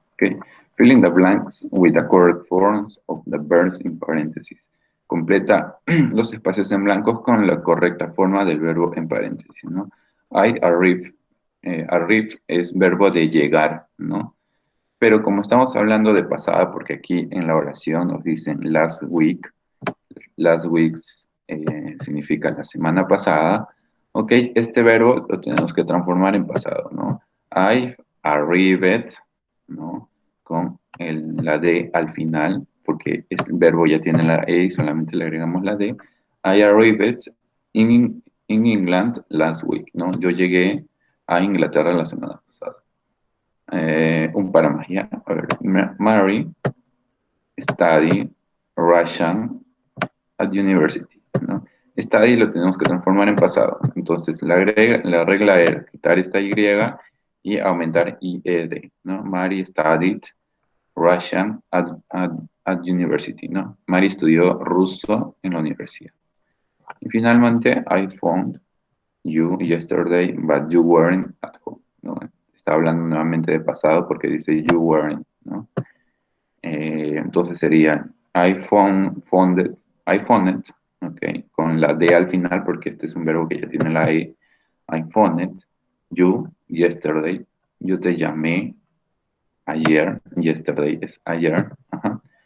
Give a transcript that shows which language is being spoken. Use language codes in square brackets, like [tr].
[en] Ok, filling the blanks with the correct forms of the verbs in parentheses. [es] Completa los espacios en blancos con la correcta forma del verbo en paréntesis, ¿no? [en] I arrive. [es] Arrive es verbo de llegar, ¿no? Pero como estamos hablando de pasada, porque aquí en la oración nos dicen [en] last weeks [es] significa la semana pasada, ok, este verbo lo tenemos que transformar en pasado, ¿no? [en] I arrived, [es] ¿no? Con la D al final, porque el verbo ya tiene la E y solamente le agregamos la D. [en] I arrived in England last week, [es] ¿no? Yo llegué a Inglaterra la semana pasada. Un para más, ¿ya? A ver, [en] Mary study Russian at university, [es] ¿no? Study lo tenemos que transformar en pasado. Entonces, la regla era quitar esta Y y aumentar IED, ¿no? [en] Mary studied Russian at university, [es] ¿no? Mary estudió ruso en la universidad. Y finalmente, [en] I found you yesterday, but you weren't at home, [es] ¿no? Está hablando nuevamente de pasado porque dice [en] you weren't, [es] ¿no? Entonces sería [en] I found it, [es] okay, con la D al final porque este es un verbo que ya tiene la E. [en] I found it, you, yesterday, [es] yo te llamé ayer, [en] yesterday [es] es ayer, ajá.